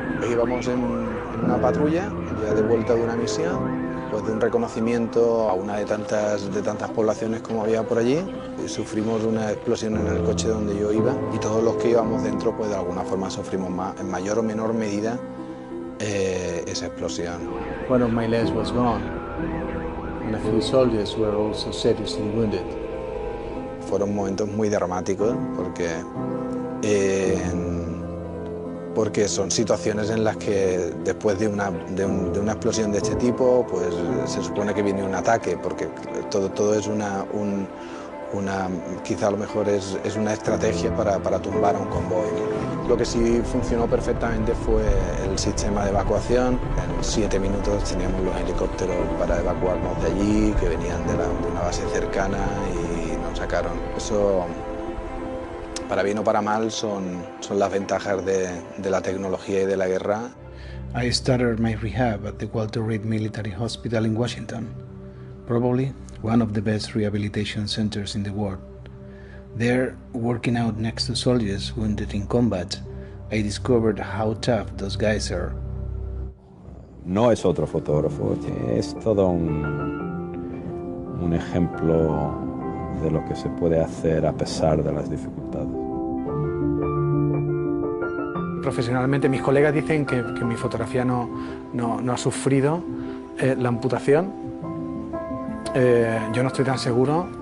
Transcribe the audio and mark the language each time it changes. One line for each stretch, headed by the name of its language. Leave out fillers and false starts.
Spanish: Íbamos en una patrulla, ya de vuelta de una misión, pues de un reconocimiento a una de tantas poblaciones como había por allí. Y sufrimos una explosión en el coche donde yo iba y todos los que íbamos dentro, pues de alguna forma sufrimos más, en mayor o menor medida, esa explosión.
English: One of my legs was gone, and a few soldiers were also seriously wounded.
Spanish: Fueron momentos muy dramáticos porque son situaciones en las que después de una explosión de este tipo, pues se supone que viene un ataque, porque todo es quizá a lo mejor es una estrategia para tumbar a un convoy. Lo que sí funcionó perfectamente fue el sistema de evacuación. En 7 minutos teníamos los helicópteros para evacuarnos de allí, que venían de una base cercana y nos sacaron. Eso, para bien o para mal, son las ventajas de la tecnología y de la guerra.
English: I started my rehab at the Walter Reed Military Hospital in Washington, probably one of the best rehabilitation centers in the world. There, working out next to soldiers wounded in combat, I discovered how tough those guys are.
Spanish: No es otro fotógrafo, es todo un ejemplo de lo que se puede hacer a pesar de las dificultades. Profesionalmente, mis colegas dicen que mi fotografía no ha sufrido la amputación. Yo no estoy tan seguro.